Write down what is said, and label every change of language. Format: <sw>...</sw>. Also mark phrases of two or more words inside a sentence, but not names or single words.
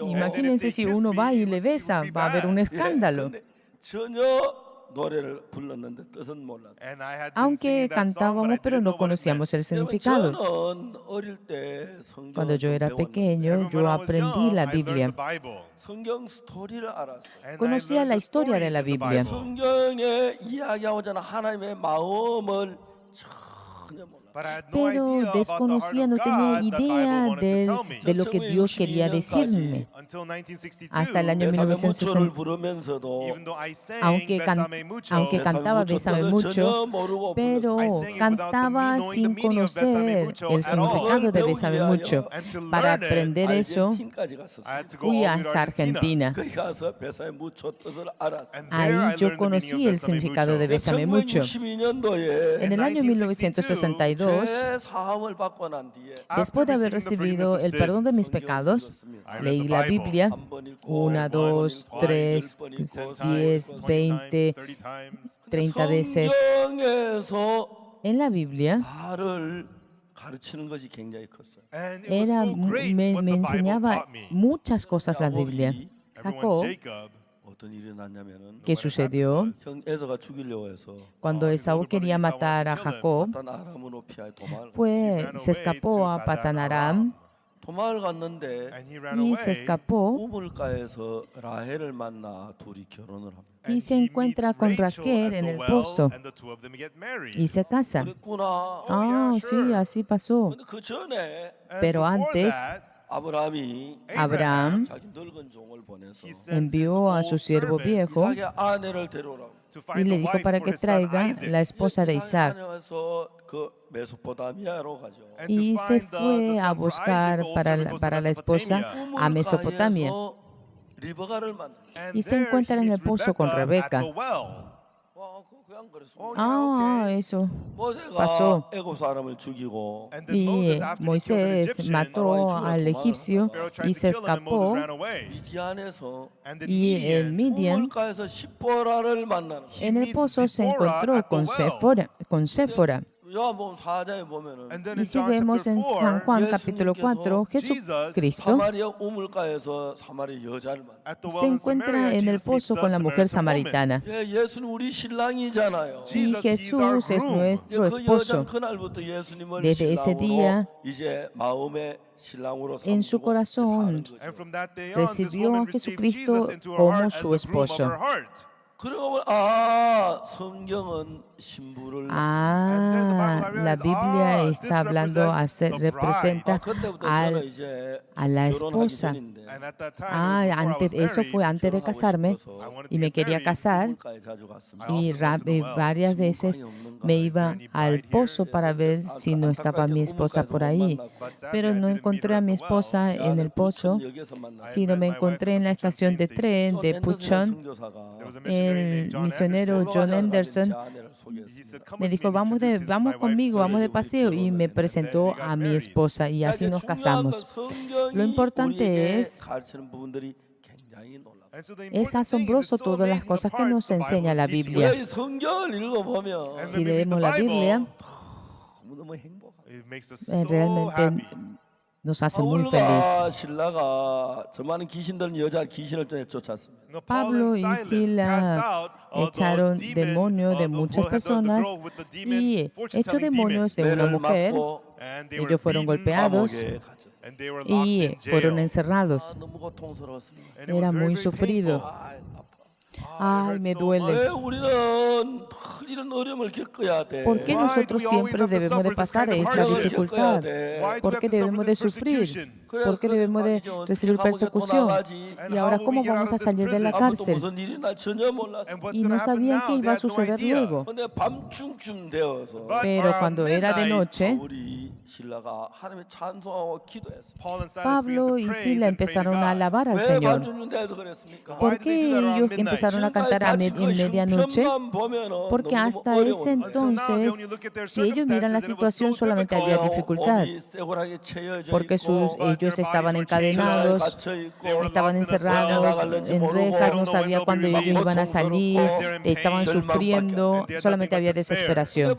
<es>Imagínense si uno va y le besa, va a haber un escándalo.</es> <ko>근데 전혀 노래를 불렀는데 뜻은 몰랐어요.</ko> <en>And I had been</en> <es>Aunque</es> <en>singing that song, but I</en> <es>cantábamos, pero</es> <en>didn't know</en> <es>no</es> <en>what it meant.</en> <es>conocíamos el</es> <ko>여러분,</ko> <es>significado.</es> <ko>저는 어릴 때 성경을</ko> <es>Cuando yo</es> <ko>좀</ko> <es>era</es> <ko>배웠는데</ko> <es>pequeño,</es> <en>Even</en> <es>yo</es> <en>when I was</en> <es>aprendí</es> <en>young,</en> <es>la</es> <en>I learned</en> <es>Biblia.</es> <en>the Bible.</en> <ko>성경 스토리를 알았어요.</ko> <en>And I</en> <es>Conocía</es> <en>learned</en> <es>la</es> <en>the</en> <es>historia de</es> <en>stories</en> <es>la</es> <en>in the</en> <es>Biblia.</es> <en>Bible.</en> <ko>성경에 이야기하고자 하는 하나님의 마음을 전혀 몰랐어요.</ko> <en>But I had no idea</en> <es>Pero</es> <en>about the heart</en> <es>desconocía,</es> <en>of</en> <es>no tenía</es> <en>God that Bible</en> <es>idea</es> <en>wanted to tell me.</en> <es>de lo que Dios quería decirme.</es> <en>Until 1962,</en> <es>Hasta el año</es> <ko>베사메 무초를</ko> <es>1960,</es> <ko>부르면서도</ko> <en>even though I sang</en> <es>aunque,</es> <en>Besame Mucho,</en> <es>aunque cantaba Bésame</es> <ko>뜻을</ko> <es>mucho,</es> <ko>전혀 모르고</ko> <es>pero</es> <ko>불렀어요.</ko> <en>I sang it without</en> <es>cantaba</es> <en>knowing the</en> <es>sin</es> <en>meaning of Bésame</en> <es>conocer</es> <en>Mucho</en> <es>el</es> <en>at all.</en> <es>significado de Bésame mucho.</es> <en>And to</en> <es>Para</es> <en>learn it,</en> <es>aprender eso,</es> <ko>아르헨틴까지</ko> <en>I had</en> <ko>갔었어요.</ko> <en>to go</en> <es>fui</es> <en>all the way to</en> <es>hasta</es> <en>Argentina.</en> <es>Argentina.</es> <ko>거기 가서 베사메 무초 뜻을 알았어요.</ko> <en>And there I</en> <es>Ahí yo</es> <en>learned the meaning</en> <es>conocí</es> <en>of</en> <es>el</es> <en>Bésame</en> <es>significado de</es> <en>Mucho.</en> <es>Bésame mucho.</es> <ko>1962년도에</ko> <es>En el año 1962,</es> <ko>죄 사함을 받고 난 뒤에</ko> <es>después de haber recibido el perdón de mis pecados, leí la Biblia</es> <ko>한 번 읽고</ko> <es>1, 2, 3, 10, 20, 30 veces.</es> <ko>성경에서</ko> <es>En la Biblia</es> <ko>나를 가르치는 것이 굉장히 컸어요.</ko> <en>And it was</en> <es>era,</es> <en>so great</en> <es>me</es> <en>what the Bible</en> <es>enseñaba</es> <en>taught me.</en> <es>muchas cosas la Biblia.</es> <en>Everyone, Jacob,</en> <es>Jacob,</es> <ko>어떤 일이 났냐면은</ko> <es>¿qué sucedió?</es> <ko>형 에서가 죽이려고 해서</ko> <es>Cuando Esaú quería matar a Jacob,</es> <ko>어떤 아람으로 피하여 도망을</ko> <es>se escapó a Patanaram</es> <ko>도망을 갔는데</ko> <en>and he ran</en> <es>y</es> <en>away.</en> <es>se escapó</es> <ko>우물가에서 라헬을 만나 둘이 결혼을 합니다.</ko> <es>y</es> <en>And</en> <es>se</es> <en>he</en> <es>encuentra</es> <en>meets</en> <es>con</es> <en>Rachel</en> <es>Raquel</es> <en>at</en> <es>en</es> <en>the</en> <es>el</es> <en>well,</en> <es>pozo</es> <en>and the two of them get married.</en> <es>y se casan.</es> <ko>그랬구나.</ko> <es>Ah, sí, así pasó.</es> <ko>근데 그 전에</ko> <en>And</en> <es>Pero</es> <en>before</en> <es>antes,</es> <en>that,</en> <ko>아브라함이</ko> <en>Abraham</en> <ko>자기 늙은 종을 보내서</ko> <en>he sends his</en> <es>envió a</es> <en>old</en> <es>su siervo</es> <en>servant</en> <es>viejo</es> <ko>이삭의 아내를 데려오라고.</ko> <en>to</en> <es>y</es> <en>find</en> <es>le</es> <en>the</en> <es>dijo</es> <en>wife</en> <es>para</es> <en>for</en> <es>que</es> <en>his son</en> <es>traiga</es> <en>Isaac.</en> <es>la esposa de</es> <ko>이삭의</ko> <es>Isaac.</es> <ko>아내와서 그 메소포타미아로 가죠.</ko> <en>And to</en> <es>Y se</es> <en>find the</en> <es>fue a</es> <en>son for</en> <es>buscar</es> <en>Isaac, the old</en> <es>para,</es> <en>servant goes to</en> <es>para la esposa</es> <en>Mesopotamia.</en> <es>a Mesopotamia</es> <ko>우물가에서 리버가를 만나.</ko> <en>And</en> <es>y se</es> <en>there</en> <es>encuentra</es> <en>he</en> <es>en el</es> <en>meets</en> <es>pozo con</es> <en>Rebecca</en> <es>Rebeca.</es> <en>at the well.</en> <ko>그냥 그랬어.</ko> <en>Oh,</en> <es>Ah,</es> <en>yeah, okay.</en> <es>eso.</es> <ko>모세가</ko> <es>pasó.</es> <ko>애굽 사람을 죽이고</ko> <en>And then</en> <es>Y</es> <en>Moses, after he killed an</en> <es>Moisés</es> <en>Egyptian,</en> <es>mató al egipcio</es> <en>Pharaoh tried</en> <es>y</es> <en>to</en> <es>se</es> <en>kill him, and Moses</en> <es>escapó.</es> <en>ran away.</en> <ko>미디안에서</ko> <en>And then</en> <es>Y en</es> <en>Midian,</en> <es>Midian,</es> <ko>우물가에서 시포라를 만나는 거야.</ko> <es>en el pozo, se encontró con Séfora.</es> <ko>요한복음 4장에 보면은</ko> <en>and then</en> <es>Y</es> <en>in</en> <es>si</es> <en>John</en> <es>vemos</es> <en>chapter</en> <es>en San</es> <en>4,</en> <es>Juan capítulo 4, Jesucristo</es> <ko>사마리아 우물가에서 사마리아 여자를 만나.</ko> <en>at the</en> <es>se</es> <en>well in</en> <es>encuentra</es> <en>Samaria,</en> <es>en el</es> <en>Jesus meets</en> <es>pozo</es> <en>the</en> <es>con la mujer</es> <en>Samaritan woman.</en> <es>samaritana.</es> <ko>예수는 우리 신랑이잖아요.</ko> <es>Y</es> <en>Jesus, he's our</en> <es>Jesús es</es> <en>groom.</en> <es>nuestro</es> <ko>그</ko> <es>esposo.</es> <ko>여자는 그날부터 예수님을</ko> <es>Desde ese día,</es> <ko>신랑으로 이제 마음의 신랑으로</ko> <es>en su</es> <ko>삼고</ko> <es>corazón,</es> <ko>사는 거죠.</ko> <en>And from that day on, this</en> <es>recibió</es> <en>woman</en> <es>a</es> <en>received</en> <es>Jesucristo</es> <en>Jesus into her</en> <es>como</es> <en>heart as</en> <es>su</es> <en>the groom of</en> <es>esposo.</es> <en>her heart.</en> <ko>그러고 성경은 신부를</ko> <es>La Biblia está hablando, representa</es> <ko>그때부터 저는 이제</ko> <es>a la</es> <ko>결혼하기</ko> <es>esposa.</es> <ko>전인데</ko> <en>And at that time, it was before I was</en> <es>Eso fue</es> <en>married.</en> <es>antes de casarme y me quería casar</es> <ko>우물가에 자주 갔습니다.</ko> <es>y varias veces me iba al pozo para ver si no estaba mi esposa por ahí. Pero no encontré a mi esposa en el pozo, sino me encontré en la estación de tren de Puchon. El misionero John Anderson me dijo, vamos conmigo, vamos de paseo, y me presentó a mi esposa y así nos casamos. Lo importante es, es asombroso todas las cosas que nos enseña la Biblia. Si leemos la Biblia,</es> <en>It makes us so</en> <es>realmente</es> <en>happy.</en> <es>nos hace muy feliz.</es> <ko>바울과 신라가 저 많은 귀신 들린 여자 귀신을 쫓았습니다.</ko> <es>No, Pablo y Sila echaron demonios de muchas personas y echó demonios de una mujer. Ellos fueron golpeados y fueron encerrados.</es> <ko>너무 고통스러웠습니다.</ko> <es>Era muy sufrido. Ay, me duele.</es> <ko>왜 우리는 이런 어려움을 겪어야 돼?</ko> <es>¿Por qué nosotros siempre debemos de pasar esta dificultad? ¿Por qué debemos de sufrir? ¿Por qué debemos de recibir persecución? Y ahora, ¿cómo vamos a salir de la</es> <ko>아무도</ko> <es>cárcel?</es> <ko>무슨 일이 날 전혀 몰랐어.</ko> <es>Y no sabían qué iba a suceder luego.</es> <ko>근데 밤중쯤 되어서</ko> <es>Pero cuando era de noche,</es> <ko>우리 신라가 하나님의 찬송하고 기도했어.</ko> <es>Pablo y Sila empezaron a alabar al</es> <ko>왜</ko> <es>Señor.</es> <ko>밤중쯤 돼서 그랬습니까?</ko> <es>¿Por qué ellos empezaron a cantar en medianoche? Porque hasta ese entonces, si ellos miran la situación, solamente había dificultad, porque ellos estaban encadenados, estaban encerrados en rejas, no sabía cuándo ellos iban a salir, estaban sufriendo, solamente había desesperación.</es>